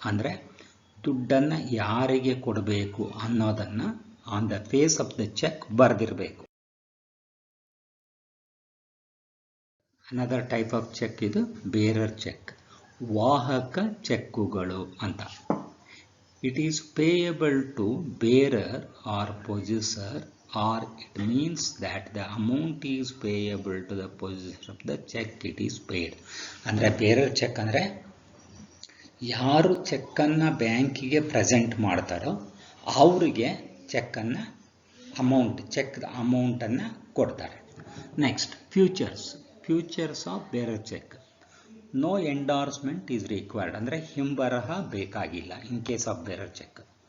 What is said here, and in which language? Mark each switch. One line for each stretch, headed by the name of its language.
Kannada: ಅಂದರೆ ದುಡ್ಡನ್ನು ಯಾರಿಗೆ ಕೊಡಬೇಕು ಅನ್ನೋದನ್ನು
English: on the face of the cheque
Kannada: ಬರೆದಿರಬೇಕು.
English: another type of cheque ಇದು bearer cheque,
Kannada: ವಾಹಕ ಚೆಕ್ಕುಗಳು ಅಂತ.
English: It is payable to bearer or possessor or it means that the amount is payable to the possessor of the check it is paid.
Kannada: ಅಂದರೆ ಬೇರೆ check ಅಂದರೆ ಯಾರು ಚೆಕ್ಕನ್ನು ಬ್ಯಾಂಕಿಗೆ ಪ್ರೆಸೆಂಟ್ ಮಾಡ್ತಾರೋ ಅವರಿಗೆ ಚೆಕ್ಕನ್ನು ಚೆಕ್ ಅಮೌಂಟನ್ನು ಕೊಡ್ತಾರೆ.
English: Next features of bearer cheque. No endorsement is required
Kannada: ಅಂದರೆ ಹಿಂಬರಹ ಬೇಕಾಗಿಲ್ಲ
English: In case of bearer cheque.